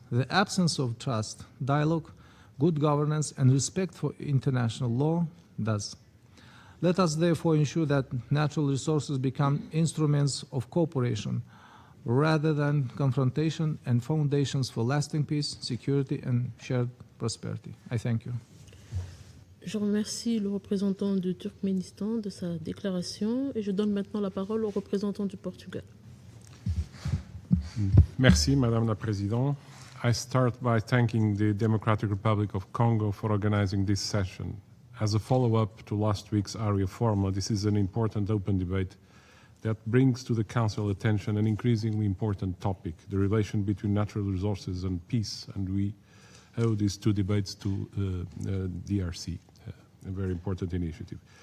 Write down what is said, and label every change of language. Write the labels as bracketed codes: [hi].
[en] The absence of trust, dialogue, good governance, and respect for international law does. Let us therefore ensure that natural resources become instruments of cooperation rather than confrontation and foundations for lasting peace, security, and shared prosperity. I thank you. [fr] Je remercie le représentant du Turkménistan de sa déclaration et je donne maintenant la parole au représentant du Portugal. Merci, Madame la Présidente. [en] I start by thanking the Democratic Republic of Congo for organizing this session. As a follow-up to last week's area formula, this is an important open debate that brings to the Council attention an increasingly important topic, the relation between natural resources and peace, and we owe these two debates to DRC, a very important initiative.